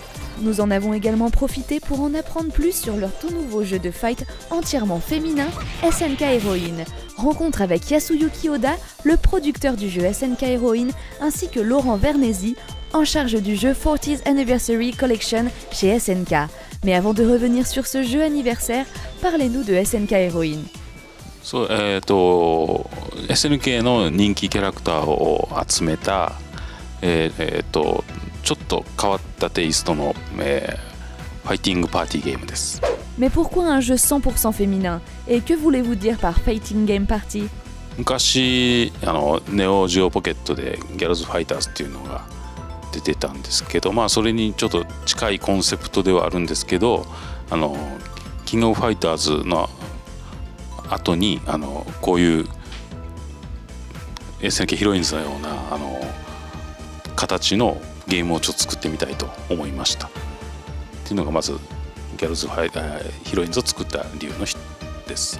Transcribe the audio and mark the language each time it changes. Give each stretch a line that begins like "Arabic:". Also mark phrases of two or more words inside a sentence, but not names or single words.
French: Nous en avons également profité pour en apprendre plus sur leur tout nouveau jeu de fight entièrement féminin, SNK Heroine. Rencontre avec Yasuyuki Oda, le producteur du jeu SNK Heroine, ainsi que Laurent Vernesi, en charge du jeu 40th Anniversary Collection chez SNK. Mais avant de revenir sur ce jeu anniversaire, parlez-nous de SNK Heroine.
Japanese: SNK の人気キャラクターを集めた、ちょっと変わったテイストの、ファイティングパーティーゲームです。
French: Mais pourquoi un jeu 100% féminin? Et que voulez-vous dire par
English: Fighting Game Party?
Japanese: 昔ネオジオポケットでギャルズファイターズっていうのが出てたんですけど、それにちょっと近いコンセプトではあるんですけど、キングオブファイターズの後にこういう SNK ヒロインズのような形のゲームをちょっと作ってみたいと思いましたっていうのがまずギャルズファイヒロインズを作った理由のです。